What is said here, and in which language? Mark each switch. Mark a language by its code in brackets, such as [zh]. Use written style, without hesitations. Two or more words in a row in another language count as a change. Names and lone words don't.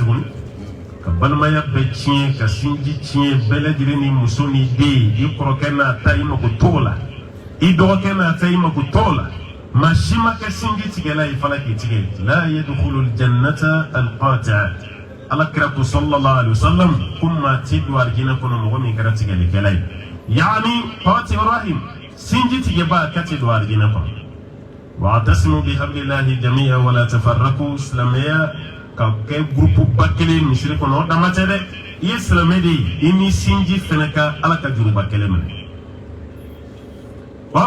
[bm] tuguni ka balimaya bɛɛ tiɲɛ ka sinji tiɲɛ bɛɛ lajɛlen ni muso ni den i kɔrɔkɛ n'a ta i mako t'o la i dɔgɔkɛ n'a ta i mako t'o la maa si ma kɛ sinji tigɛla ye fana k'i tigɛ la [ar] يدخل الجنة القاطع' [bm] ala kira ko [ar] صلى الله عليه وسلم [bm] ko maa ti don alijinɛ kɔnɔ mɔgɔ min kɛra tigɛlikɛla ye [ar] يعني قاطع رحم [bm] sinji tigɛba ka ti don alijinɛ kɔnɔ [ar] واعتصموا بحبل الله جميعا ولا تفرقوا [bm] silamɛya ka kɛ gurupu ba kelen misiri kɔnɔ o dama tɛ dɛ i ye silamɛ de ye i ni sinji fɛnɛ ka ala ka juruba kelen minɛ wa aw